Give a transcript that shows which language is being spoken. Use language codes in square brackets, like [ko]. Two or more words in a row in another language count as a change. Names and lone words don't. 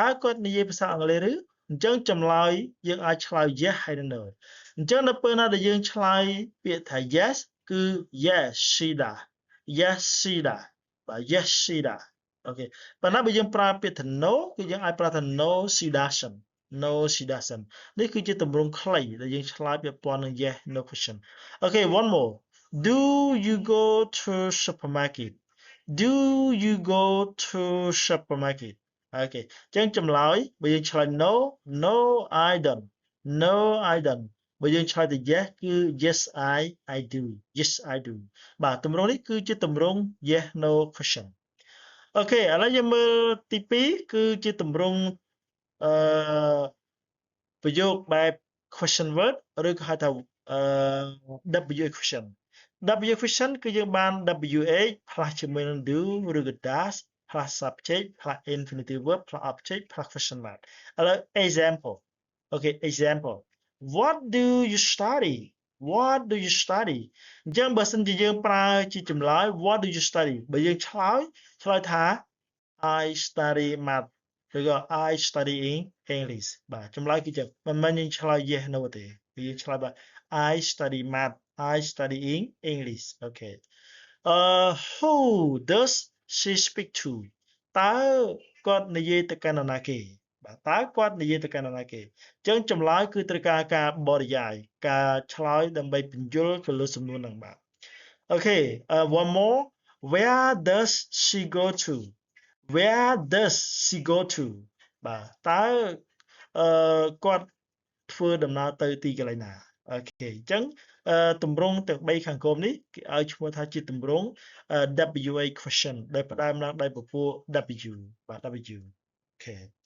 [km] គាត់និយាយភាសាអង់គ្លេសឬអញ្ចឹងចម្លើយយើងអាចឆ្លើយ yes ហើយនិង no អញ្ចឹងនៅពេលណាដែលយើងឆ្លើយពាក្យថា yes គឺ [en] yes she does yes she does [km] បាទ [en] yes she does [km] អូខេប៉ុន្តែបើយើងប្រើពាក្យថា no គឺយើងអាចប្រើថា [en] no she doesn't no she doesn't [km] នេះគឺជាទម្រង់ខ្លីដែលយើងឆ្លើយពាក់ព័ន្ធនឹង [en] yes no question [km] អូខេ [en] one more do you go to supermarket do you go to supermarket [km] អូខេអញ្ចឹងចម្លើយបើយើងឆ្លើយ [en] no no I don't no I don't [km] បើយើងឆ្លើយទៅ yes គឺ [en] yes I do yes I do [km] បាទទម្រង់នេះគឺជាទម្រង់ [en] yes no question [km] អូខេឥឡូវយើងមើលទី2គឺជាទម្រង់ ប្រយោគបែប [en] question word [km] ឬក៏ហៅថា [en] WH question WH question [km] គឺយើងបាន WH ផ្លាស់ជាមួយនឹង do ឬក៏ does ផ្លាស់ subject ផ្លាស់ [en] infinitive verb [km] ផ្លាស់ object ផ្លាស់ [en] question mark [km] ឥឡូវ example អូខេ [en] example what do you study what do you study [km] អញ្ចឹងបើសិនជាយើងប្រើជាចម្លើយ [en] what do you study [km] បើយើងឆ្លើយថា [en] I study math [km] ឬក៏ [en] I study English [km] បាទចម្លើយគឺចឹងមិនមែន យើងឆ្លើយ [en] yes no [km] ទេគឺយើងឆ្លើយថា [en] I study math I study English [km] អូខេ [en] who does she speak to [km] តើគាត់ និយាយទៅកាន់នរណាគេបាទតើគាត់និយាយទៅកាន់នរណាគេអញ្ចឹងចម្លើយគឺត្រូវការ ការបរិយាយការឆ្លើយដើម្បីពន្យល់ទៅលើសំណួរហ្នឹងបាទអូខេ [en] one more where does she go to where does she go to [km] បាទតើគាត់ធ្វើដំណើរទៅទីកន្លែងណាអូខេអញ្ចឹងទម្រង់ទាំង3ខាងក្រោមនេះគេឲ្យឈ្មោះថាជាទម្រង់ [en] WA question [km] ដែលផ្ដើមឡើងដោយពពួក W បាទ W អូខេ